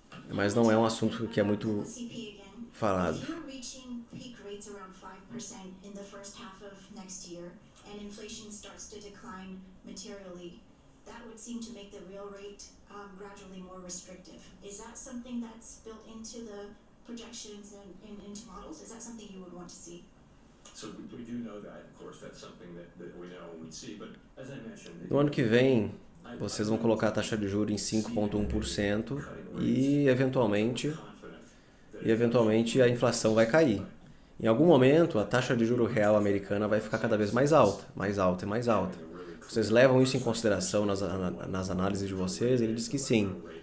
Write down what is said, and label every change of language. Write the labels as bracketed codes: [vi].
[pt] mas não é um assunto que é muito falado. [en] If you're reaching peak rates around 5% in the first half of next year and inflation starts to decline materially, that would seem to make the real rate gradually more restrictive. Is that something that's built into the projections and into models? Is that something you would want to see? So we do know that, of course, that's something that we know and we see, but as I mentioned. [pt] No ano que vem, vocês vão colocar a taxa de juros em 5,1% e eventualmente a inflação vai cair. Em algum momento, a taxa de juro real americana vai ficar cada vez mais alta, mais alta e mais alta. Vocês levam isso em consideração nas análises de vocês? Ele diz que sim.